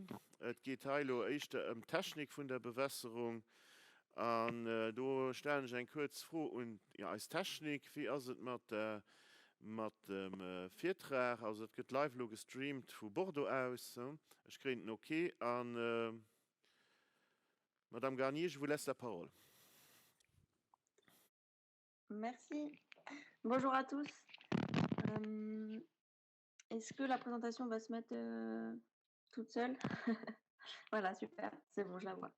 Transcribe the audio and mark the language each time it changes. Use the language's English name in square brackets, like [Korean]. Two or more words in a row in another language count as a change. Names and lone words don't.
[German] Es geht heute echt Technik von der Bewässerung. Und da stelle ich eine kurze Frage. Und ja, als Technik, wie ist es mit dem Vortrag? Also, es wird live gestreamt von Bordeaux aus. So. Ich kriege ein Okay. [French] Und Madame Garnier, je vous laisse la parole. Merci. Bonjour à tous. Est-ce que la présentation va se mettre toute seule? Voilà, super, c'est bon, je la vois.